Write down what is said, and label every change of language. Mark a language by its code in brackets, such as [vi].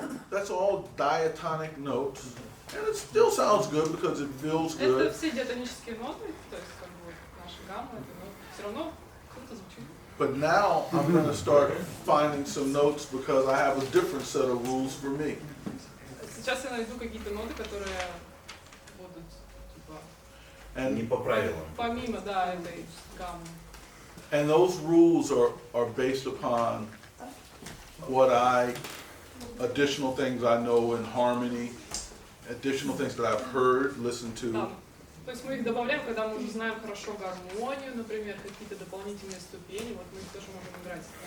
[en] that's all diatonic notes, and it still sounds good because it feels [ru] Это [en] good. [ru] все диатонические ноты, то есть как бы наша гамма, это все равно круто звучит. [en] But now I'm going to start finding some notes because I have a different set of rules for me. [ru] Сейчас я найду какие-то ноты, которые будут типа Не по правилам. помимо, да, этой гаммы. [en] And those rules are based upon what additional things I know in harmony, additional things that I've heard, listened to. [ru] Да. То есть мы их добавляем, когда мы уже знаем хорошо гармонию, например, какие-то дополнительные ступени, вот мы их тоже можем играть.